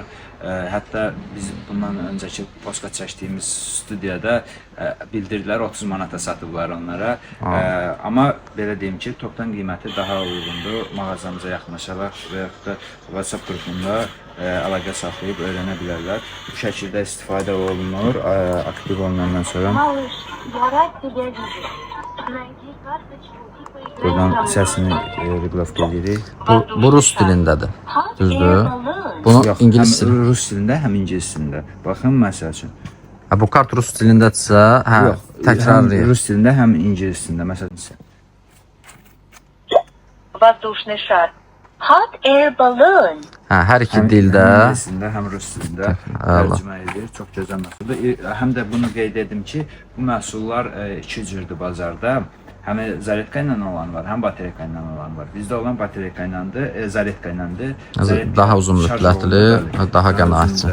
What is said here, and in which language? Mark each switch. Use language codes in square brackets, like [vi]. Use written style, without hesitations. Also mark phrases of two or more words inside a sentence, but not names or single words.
[az] Hətta biz bundan öncəki podkast çəkdiyimiz studiyada bildirdilər 30 manata satıblar onlara. Amma belə deyim ki, topdan qiyməti daha uyğundur. Mağazamıza yaxınlaşaraq və yaxud da WhatsApp qrupunda əlaqə saxlayıb öyrənə bilərlər. Bu şəkildə istifadə olunur. Aktiv olunandan sonra [ru] Малыш, я рад тебя видеть. Найди карточку и поиграй [az] buradan [ru] со мной. [az] səsini reqlovka edirik. Bu rus dilindədir. [en] Hot [az] Düzdür? [en] air balloon. [az] Bunu Yox, ingilis həm dili. rus dilində, həm ingilis dilində. Baxın məsəl üçün. Bu kart rus dilindədirsə, hə, Yox, həm təkrarlayır. rus dilində, həm ingilis dilində. Məsələn, Воздушный шар. Hot air balloon. Hə, hər iki həm dildə. ingilis dilində, həm rus dilində tərcümə edir. Çox gözəl məhsuldur. Həm də bunu qeyd edim ki, bu məhsullar iki cürdür bazarda. Həm zaretka ilə olan var, həm batereyka ilə olan var. Bizdə olan batereyka ilədir, zaretka ilədir. Daha uzun müddətli, daha qənaətçi.